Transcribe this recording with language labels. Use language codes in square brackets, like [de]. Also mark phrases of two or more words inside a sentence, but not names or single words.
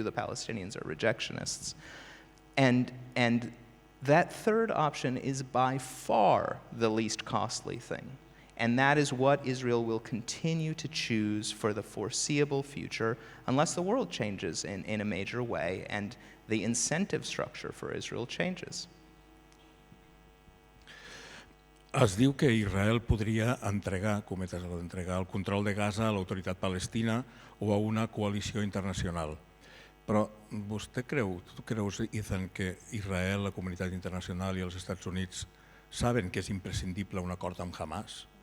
[en] The Palestinians are rejectionists. And that third option is by far the least costly thing. And that is what Israel will continue to choose for the foreseeable future, unless the world changes in a major way and the incentive structure for Israel changes. [ca] Es diu que Israel podria entregar, cometes d'entregar, el control de Gaza a l'autoritat palestina o a una coalició internacional. Però vostè creu, tu creus, Ethan, que Israel, la comunitat internacional i els Estats Units saben que és imprescindible un acord amb Hamas?